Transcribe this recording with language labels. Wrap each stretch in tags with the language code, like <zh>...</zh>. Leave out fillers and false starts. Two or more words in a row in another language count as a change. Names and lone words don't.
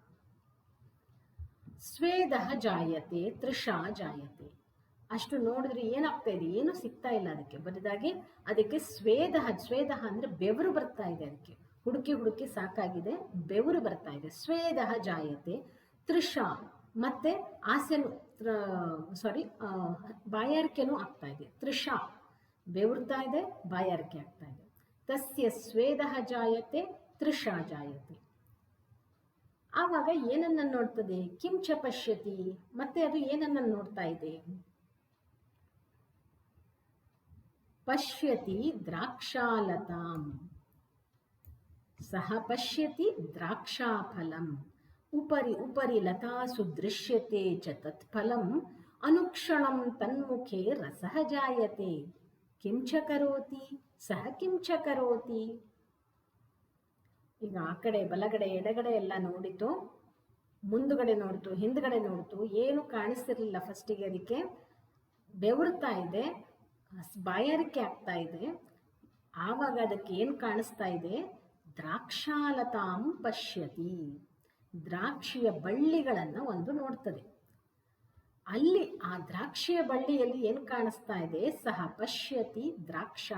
<sa>ಸ್ವೇದಃ ಜಾಯತೆ ತೃಷಾ ಜಾಯತೆ</sa> <kn>ಅಷ್ಟು ನೋಡಿದ್ರೆ ಏನಾಗ್ತಾ ಇದೆ ಏನು ಸಿಗ್ತಾ ಇಲ್ಲ ಅದಕ್ಕೆ ಬದಲಾಗಿ ಅದಕ್ಕೆ ಸ್ವೇದಃ ಅಂದ್ರೆ ಬೆವರು ಬರ್ತಾ ಇದೆ ಅದಕ್ಕೆ ಹುಡುಕಿ ಹುಡುಕಿ ಸಾಕಾಗಿದೆ ಬೆವರು ಬರ್ತಾ ಇದೆ</kn> <sa>ಸ್ವೇದಃ ಜಾಯತೆ ತೃಷಾ</sa> <kn>ಮತ್ತೆ ಆಸೆನು ಬಾಯಾರಿಕೆನೂ ಆಗ್ತಾ ಇದೆ ತೃಷಾ ಬೆವರ್ತಾ ಇದೆ ಬಾಯಾರಿಕೆ ಆಗ್ತಾ ಇದೆ</kn> <sa>ತಸ್ಯ ಸ್ವೇದಃ ಜಾಯತೆ ತೃಷಾ ಜಾಯತೆ</sa> <kn>ಆವಾಗ ಏನನ್ನ ನೋಡ್ತದೆ</kn> <sa>ಕಿಂಚ ಪಶ್ಯತಿ</sa> <kn>ಮತ್ತೆ ಅದು ಏನನ್ನ ನೋಡ್ತಾ ಇದೆ</kn> <sa>ಪಶ್ಯತಿ ದ್ರಾಕ್ಷಾಲತಾಂ ಸಹ ಪಶ್ಯತಿ ದ್ರಾಕ್ಷಾಫಲಂ ಉಪರಿ ಉಪರಿ ಲತಾಸು ದೃಶ್ಯತೆ ಚ ತತ್ಫಲಂ ಅನುಕ್ಷಣಂ ತನ್ಮುಖೆ ರಸಃ ಜಾಯತೆ ಕಿಂಚ ಕರೋತಿ ಸಹ ಕಿಂಚ ಕರೋತಿ</sa> <kn>ಈಗ ಆ ಕಡೆ ಬಲಗಡೆ ಎಡಗಡೆ ಎಲ್ಲ ನೋಡಿತು ಮುಂದುಗಡೆ ನೋಡ್ತು ಹಿಂದ್ಗಡೆ ನೋಡ್ತು ಏನು ಕಾಣಿಸ್ತಿರ್ಲಿಲ್ಲ ಫಸ್ಟಿಗೆ ಅದಕ್ಕೆ ಬೆವರ್ತಾ ಇದೆ ಬಾಯಾರಿಕೆ ಆಗ್ತಾ ಇದೆ ಆವಾಗ ಅದಕ್ಕೆ ಏನು ಕಾಣಿಸ್ತಾ ಇದೆ</kn> <sa>ದ್ರಾಕ್ಷಾಲತಾಂ ಪಶ್ಯತಿ</sa> <kn>ದ್ರಾಕ್ಷಿಯ ಬಳ್ಳಿಗಳನ್ನ ಒಂದು ನೋಡ್ತದೆ ಅಲ್ಲಿ ಆ ದ್ರಾಕ್ಷಿಯ ಬಳ್ಳಿಯಲ್ಲಿ ಏನು ಕಾಣಿಸ್ತಾ ಇದೆ</kn> <sa>ಸಹ ಪಶ್ಯತಿ ದ್ರಾಕ್ಷಾ</sa>